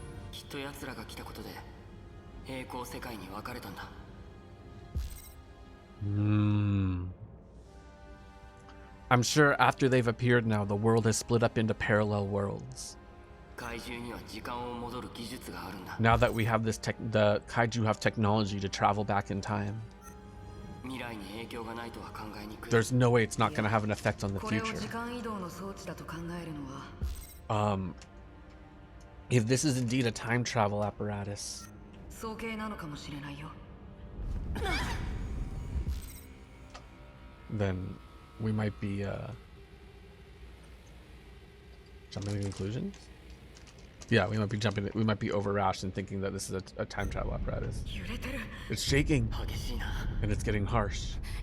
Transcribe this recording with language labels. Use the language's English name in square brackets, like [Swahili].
[Japanese] きっと奴らが来たことで平行世界に分かれたんだ [English] I'm sure after they've appeared now, the world has split up into parallel worlds. [Japanese] 怪獣には時間を戻る技術があるんだ [English] Now that we have the kaiju have technology to travel back in time, [Japanese] 未来に影響がないとは考えにくい [English] there's no way it's not going to have an effect on the [Japanese] これを [English] future. [Japanese] 時間移動の装置だと考えるのは [English] If this is indeed a time travel apparatus. [Japanese] 早計なのかもしれないよ。 [English] Then we might be jumping to conclusions. Yeah, we might be overrash in thinking that this is a time travel apparatus. [Japanese] 揺れてる。 [English] It's shaking [Japanese] 激しいな。 [English] and it's getting harsh.